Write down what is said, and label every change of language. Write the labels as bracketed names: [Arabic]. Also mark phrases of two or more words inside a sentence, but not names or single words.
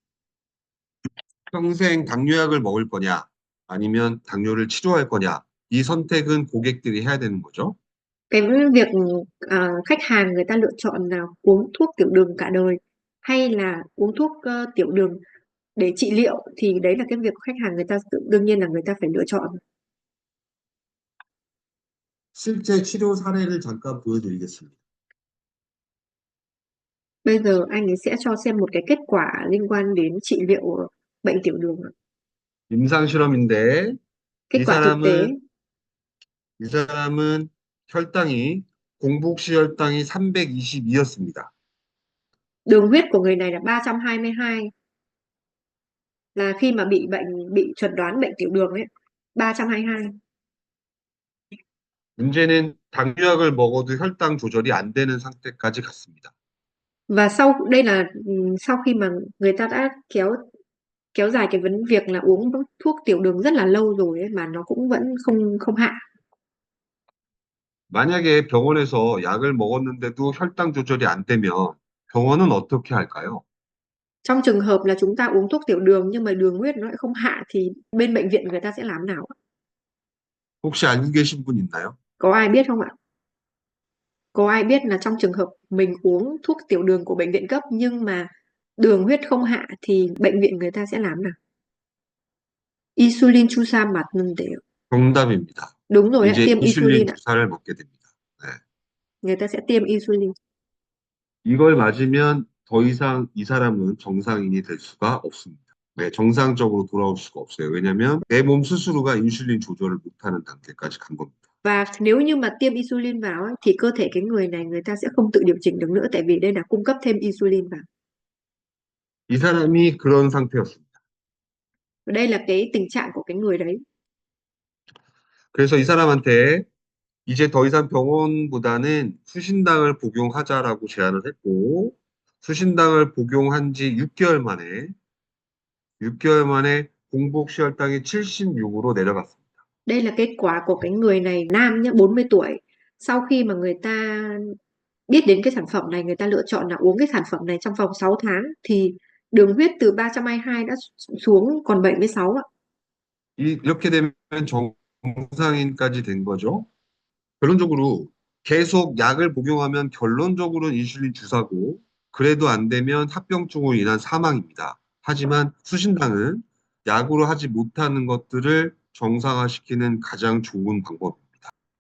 [Korean] 평생 당뇨약을 먹을 거냐, 아니면 당뇨를 치료할 거냐, 이 선택은 고객들이 해야 되는 거죠. [Vietnamese] Cái việc khách hàng người ta lựa chọn là uống thuốc tiểu đường cả đời hay là uống thuốc tiểu đường để trị liệu thì đấy là cái việc khách hàng người ta đương nhiên là người ta phải lựa chọn. [Korean] 실제 치료 사례를 잠깐 보여드리겠습니다. [Vietnamese] Bây giờ anh ấy sẽ cho xem một cái kết quả liên quan đến trị liệu bệnh tiểu đường. [Korean] 임상 실험인데 [Vietnamese] Kết [Korean] 이 [Vietnamese] quả thực tế, [Korean] 사람은 이 사람은 혈당이 공복시 혈당이 322였습니다. [Vietnamese] đường huyết của người này là 322, là khi mà bị chẩn đoán bệnh tiểu đường ấy, 322. [Korean] 문제는 당뇨약을 먹어도 혈당 조절이 안 되는 상태까지 갔습니다. [Vietnamese] Và sau khi mà người ta đã kéo dài cái việc là uống thuốc tiểu đường rất là lâu rồi ấy, mà nó cũng vẫn không không hạ. [Korean] 만약에 병원에서 약을 먹었는데도 혈당 조절이 안 되면 병원은 어떻게 할까요? [Vietnamese] Trong trường hợp là chúng ta uống thuốc tiểu đường nhưng mà đường huyết nó lại không hạ thì bên bệnh viện người ta sẽ làm nào ạ? [Korean] 혹시 알고 계신 분 있나요? [Vietnamese] Có ai biết không ạ? Có ai biết là trong trường hợp mình uống thuốc tiểu đường của bệnh viện cấp nhưng mà đường huyết không hạ thì bệnh viện người ta sẽ làm nào? [Korean] Insulin 주사 맞는데요. 정답입니다. [Vietnamese] Đúng rồi ạ, [Korean] 이제 [Vietnamese] tiêm [Korean] 인슐린 [Vietnamese] insulin ạ. [Korean] 주사를 먹게 됩니다. 네. [Vietnamese] Người ta sẽ tiêm insulin. [Korean] 이걸 맞으면 더 이상 이 사람은 정상인이 될 수가 없습니다. 네, 정상적으로 돌아올 수가 없어요. 왜냐하면 내 몸 스스로가 인슐린 조절을 못하는 단계까지 간 겁니다. [Vietnamese] Và nếu như mà tiêm insulin vào ấy, thì cơ thể cái người này người ta sẽ không tự điều chỉnh được nữa, tại vì đây là cung cấp thêm insulin vào. [Korean] 이 사람이 그런 상태였습니다. [Vietnamese] Và đây là cái tình trạng của cái người đấy. [Korean] 그래서 이 사람한테 이제 더 이상 병원보다는 수신당을 복용하자라고 제안을 했고, 수신당을 복용한 지 6개월 만에 공복시 혈당이 76으로 내려갔습니다. [Vietnamese] Đây là kết quả của cái người này, nam nhé, 40 tuổi. Sau khi mà người ta biết đến cái sản phẩm này, người ta lựa chọn là uống cái sản phẩm này trong vòng 6 tháng thì đường huyết từ 322 đã xuống còn 76 ạ. [Korean] 이렇게 되면 정상인까지 된 거죠. 결론적으로 계속 약을 복용하면 결론적으로는 인슐린 주사고, 그래도 안 되면 합병증으로 인한 사망입니다. 하지만 수신당은 약으로 하지 못하는 것들을 정상화시키는 가장 좋은 방법입니다.